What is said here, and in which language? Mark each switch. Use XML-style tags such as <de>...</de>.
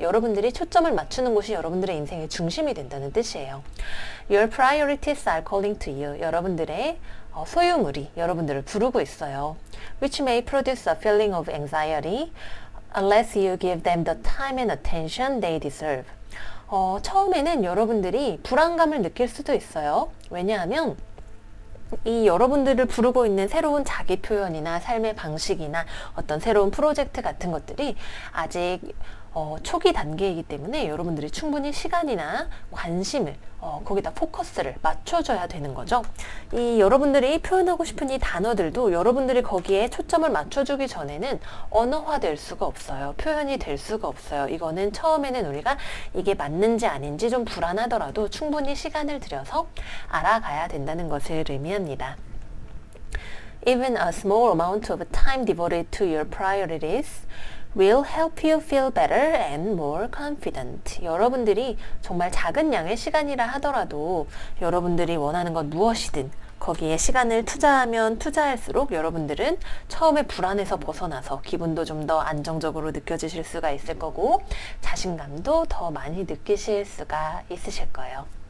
<ko>여러분들이 초점을 맞추는 곳이 여러분들의 인생의 중심이 된다는 뜻이에요.</ko> <en>Your priorities are calling to you.</en> <ko>여러분들의 소유물이 여러분들을 부르고 있어요.</ko> <en>Which may produce a feeling of anxiety unless you give them the time and attention they deserve.</en> <ko>처음에는 여러분들이 불안감을 느낄 수도 있어요. 왜냐하면 이 여러분들을 부르고 있는 새로운 자기 표현이나 삶의 방식이나 어떤 새로운 프로젝트 같은 것들이 아직 초기 단계이기 때문에 여러분들이 충분히 시간이나 관심을 거기다 포커스를 맞춰줘야 되는 거죠. 이 여러분들이 표현하고 싶은 이 단어들도 여러분들이 거기에 초점을 맞춰주기 전에는 언어화될 수가 없어요. 표현이 될 수가 없어요. 이거는 처음에는 우리가 이게 맞는지 아닌지 좀 불안하더라도 충분히 시간을 들여서 알아가야 된다는 것을 의미합니다.</ko> <en>Even a small amount of time devoted to your priorities will help you feel better and more confident.</en> <ko>여러분들이 정말 작은 양의 시간이라 하더라도 여러분들이 원하는 건 무엇이든 거기에 시간을 투자하면 투자할수록 여러분들은 처음에 불안에서 벗어나서 기분도 좀 더 안정적으로 느껴지실 수가 있을 거고 자신감도 더 많이 느끼실 수가 있으실 거예요.</ko>